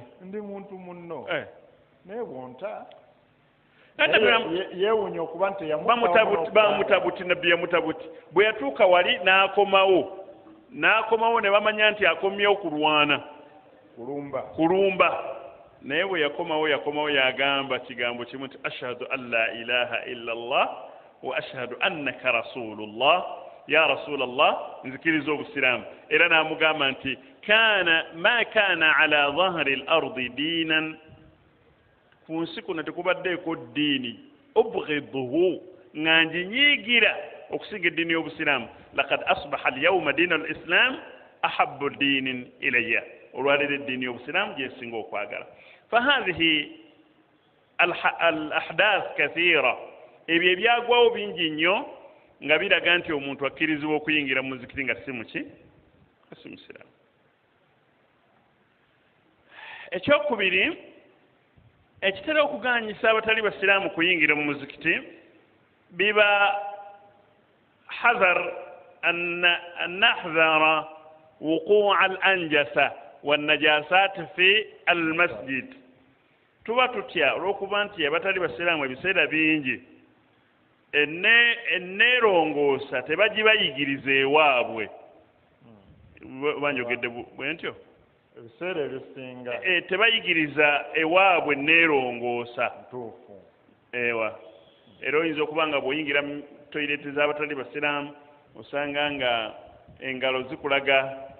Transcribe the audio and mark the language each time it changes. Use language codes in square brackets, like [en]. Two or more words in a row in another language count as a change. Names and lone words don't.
[lg] ndi muntu munno naye bwonta yeewuunya okuba nti bamutabuti nabbi yamutabuti bwe yatuuka wali n'akomawo ne bamanya nti akomyewo kulumba naye bwe yakomawo yagamba kigambo kimu nti [ar] أشهد أن لا إله إلا الله وأشهد أنك رسول الله يا رسول الله nzikiriza [lg] obusiraamu era n'amugamba nti [ar] ما كان على ظهر الأرض دينا [lg] ku nsi kuno tekubaddeeko ddiini ubghiduhu nga nginyiigira okusinga eddiini y'obusiraamu [ar] لقد أصبح اليوم دين الإسلام أحب دين إلي [lg] olwaleero eddiini y'obusiraamu gyesinga okwagala [ar] فهذه الأحداث كثيرة [lg] ebyo ebyagwawo bingi nnyo nga biraga nti omuntu akkirizibwa okuyingira mu muzikiti nga si musiraamu ekyokubiri ekitera okuganyisa abatali basiraamu kuyingira mu muzikiti biba [ar] حذر أن نحذر وقوع الأنجسة والنجاسات في المسجد [lg] tuba tutya olw'okuba nti abatali basiraamu ebiseera bingi enneerongoosa tebagibayigiriza ewaabwe banjogedde bwe ntyo ebiseera ebisinga tebayigiriza ewaabwe enneerongoosa ntuufu ewa era oyinza okuba nga bw'oyingira toileti z'abatali basiraamu osanga nga engalo zikulaga